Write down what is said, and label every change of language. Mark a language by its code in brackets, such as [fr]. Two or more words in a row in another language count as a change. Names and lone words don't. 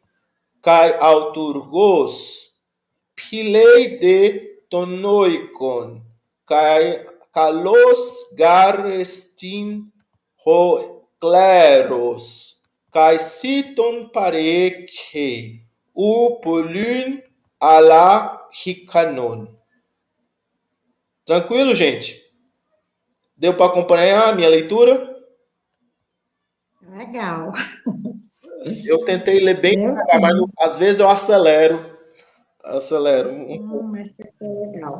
[el] Καὶ αὐτουργός. Φιλεῖ δὲ τὸν οἶκον. Καὶ καλὸς γάρ ἐστιν ὁ κλῆρος. Καὶ σῖτον παρέχει. Οὐ πολὺν ἀλλ' ἱκανόν. [pt] Tranquilo, gente? Deu para acompanhar a minha leitura? Legal. Eu tentei ler bem devagar, mas às vezes eu acelero um pouco. Mas foi legal.